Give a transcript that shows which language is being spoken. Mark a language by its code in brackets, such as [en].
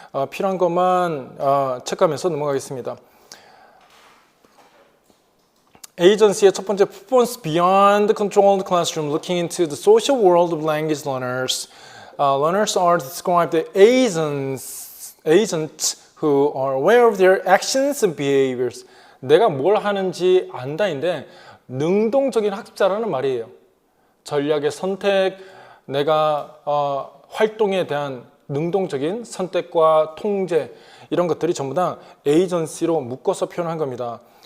[ko] 필요한 것만 체크하면서 넘어가겠습니다. [en] Agency의 [ko] 첫 번째 [en] performance beyond the controlled classroom, looking into the social world of language learners. Learners are described as agents who are aware of their actions and behaviors. [ko] 내가 뭘 하는지 안다인데 능동적인 학습자라는 말이에요. 전략의 선택, 내가 활동에 대한 능동적인 선택과 통제, 이런 것들이 전부 다 에이전시로 묶어서 표현한 겁니다.